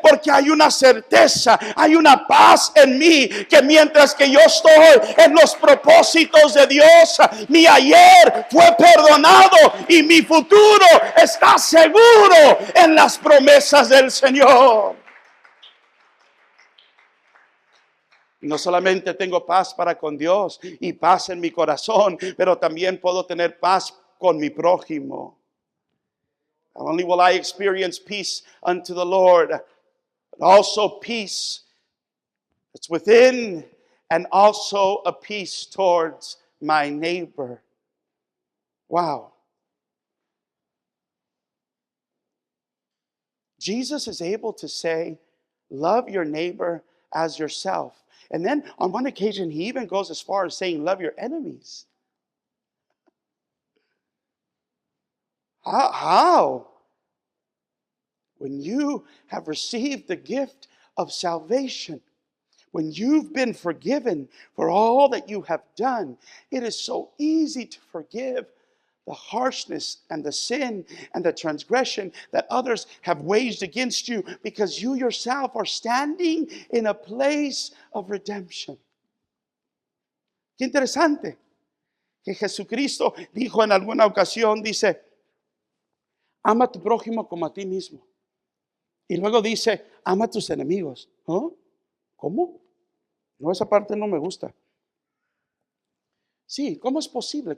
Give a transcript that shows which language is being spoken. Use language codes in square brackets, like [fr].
[es] Porque hay una certeza, hay una paz en mí, que mientras que yo estoy en los propósitos de Dios, mi ayer fue perdonado y mi futuro está seguro en las promesas del Señor. No solamente tengo paz para con Dios y paz en mi corazón, pero también puedo tener paz con mi prójimo. [en] Not only will I experience peace unto the Lord, but also peace that's within, and also a peace towards my neighbor. Wow. Jesus is able to say, love your neighbor as yourself. And then on one occasion, He even goes as far as saying, love your enemies. How? When you have received the gift of salvation, when you've been forgiven for all that you have done, it is so easy to forgive the harshness and the sin and the transgression that others have waged against you, because you yourself are standing in a place of redemption. [es] Qué interesante que Jesucristo dijo en alguna ocasión, dice, ama a tu prójimo como a ti mismo. Y luego dice, ama a tus enemigos. ¿Oh? ¿Cómo? No, esa parte no me gusta. Sí, ¿cómo es posible?